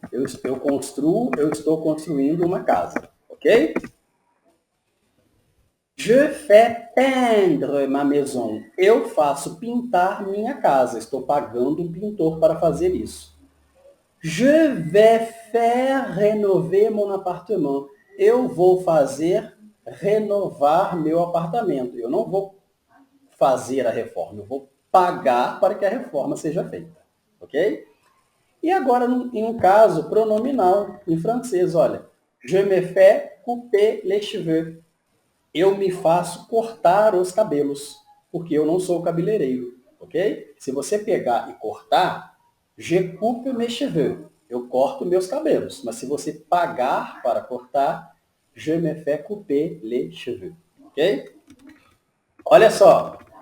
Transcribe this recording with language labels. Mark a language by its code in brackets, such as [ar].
[pt] Eu estou construindo uma casa, ok? [fr] Je fais peindre ma maison. [pt] Eu faço pintar minha casa. Estou pagando um pintor para fazer isso. [fr] Je vais faire rénover mon appartement. [pt] Eu vou fazer renovar meu apartamento. Eu não vou fazer a reforma, eu vou pagar para que a reforma seja feita. Ok? E agora, em um caso pronominal, em francês, olha. [fr] Je me fais couper les cheveux. [pt] Eu me faço cortar os cabelos, porque eu não sou cabeleireiro, ok? Se você pegar e cortar, [fr] je coupe mes cheveux. [pt] Eu corto meus cabelos. Mas se você pagar para cortar, [fr] je me fais couper les cheveux, [pt] ok? Olha só.